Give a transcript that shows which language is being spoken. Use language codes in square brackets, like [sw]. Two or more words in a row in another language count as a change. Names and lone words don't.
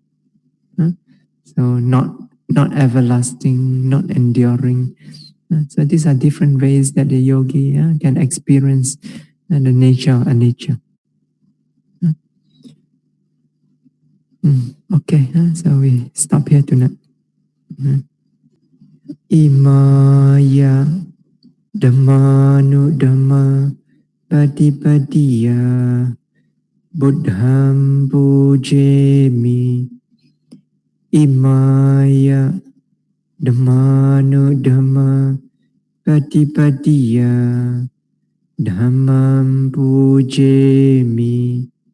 [en] So not everlasting, not enduring. So these are different ways that the yogi can experience the nature of anicca. Okay, so we stop here tonight. [pi] Imaya dhammanu dhamma patipatiya buddham pujemi. Imaya dhammanu dhamma patipatiya dhammam pujemi.